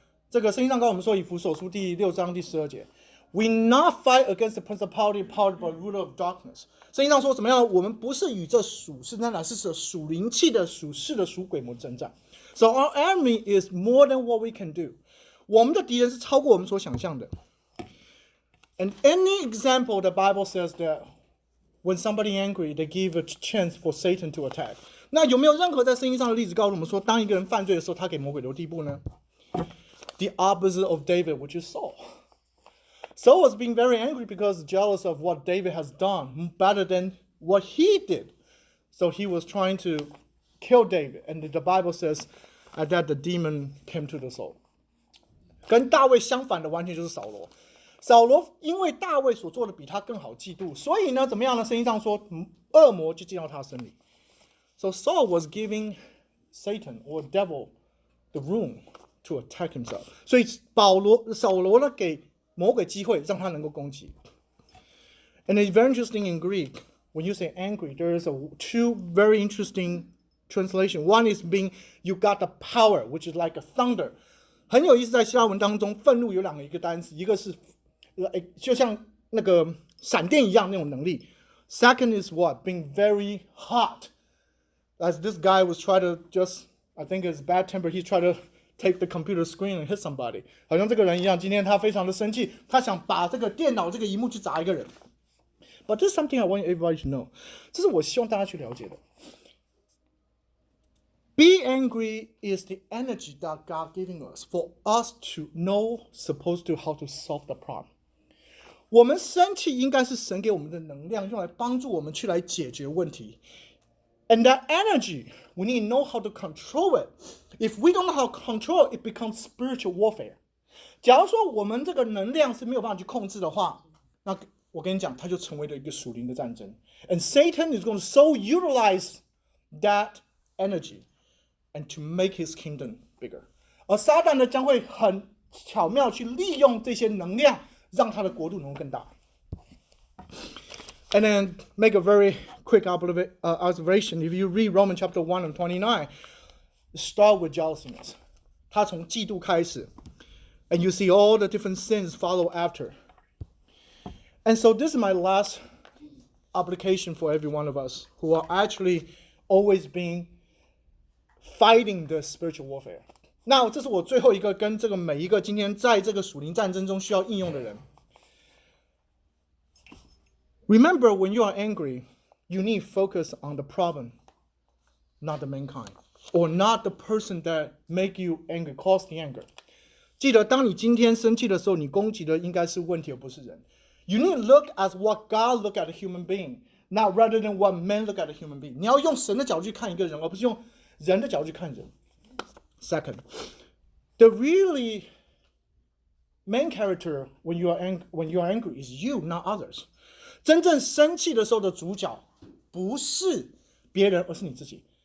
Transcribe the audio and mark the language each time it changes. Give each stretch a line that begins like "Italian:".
Chinese: 这个圣经上跟我们说，以弗所书第6章第12节 ，
English: We not fight against the principality, power, but ruler of darkness.
Chinese: 圣经上说怎么样？我们不是与这属世那乃是属灵气的、属世的、属鬼魔征战。
English: So our enemy is more than what we can do.
Chinese: 我们的敌人是超过我们所想象的。
English: And any example the Bible says that when somebody angry, they give a chance for Satan to attack.
Chinese: 那有没有任何在圣经上的例子告诉我们说，当一个人犯罪的时候，他给魔鬼留地步呢？
English: The opposite of David, which is Saul. Saul was being very angry because jealous of what David has done better than what he did. So he was trying to kill David. And the Bible says that the demon came to the soul.
Chinese: 跟大卫相反的完全就是扫罗。扫罗因为大卫所做的比他更好，嫉妒，所以呢，怎么样呢？圣经上说，恶魔就进到他身里。
English: So Saul was giving Satan or devil the room to attack himself.
Chinese: 所以扫罗呢，给魔鬼机会，让他能够攻击。
English: And it's very interesting in Greek, when you say angry, there is two very interesting translation. One is being you got the power, which is like a thunder.
Chinese: 很有意思，在希腊文当中，愤怒有一个单词，一个是就像那个闪电一样那种能力。
English: Second is what? Being very hot. As this guy was trying to just, I think it's bad temper, he tried to take the computer screen and hit somebody.
Chinese: 好像这个人一样，今天他非常的生气，他想把这个电脑这个萤幕去砸一个人。
English: But this is something I want everybody to know.
Chinese: 这是我希望大家去了解的。
English: Be angry is the energy that God giving us for us to know supposed to how to solve the problem.
Chinese: 我们生气应该是神给我们的能量，用来帮助我们去来解决问题。
English: And that energy, we need to know how to control it. If we don't know how to control it, it becomes spiritual warfare.
Chinese: 假如说我们这个能量是没有办法去控制的话，那我跟你讲，它就成为了一个属灵的战争。
English: And Satan is going to so utilize that energy and to make his kingdom bigger.
Chinese: 而撒旦呢，将会很巧妙去利用这些能量，让他的国度能够更大。
English: And then make a very quick observation. If you read Romans chapter 1 and 29, start with jealousness.
Chinese: 他从嫉妒开始
English: and you see all the different sins follow after. And so this is my last application for every one of us who are actually always being fighting the spiritual warfare.
Chinese: 那这是我最后一个跟这个每一个今天在这个属灵战争中需要应用的人。
English: Remember, when you are angry, you need to focus on the problem, not the mankind, or not the person that make you angry, cause the anger.
Chinese: 记得，当你今天生气的时候，你攻击的应该是问题，而不是人。
English: You need to look at what God look at a human being, not rather than what men look at a human being.
Chinese: 你要用神的角度去看一个人，而不是用人的角度去看人。
English: Second, the really main character when you are angry is you, not others.
Chinese: 真正生气的时候的主角不是别人，而是你自己。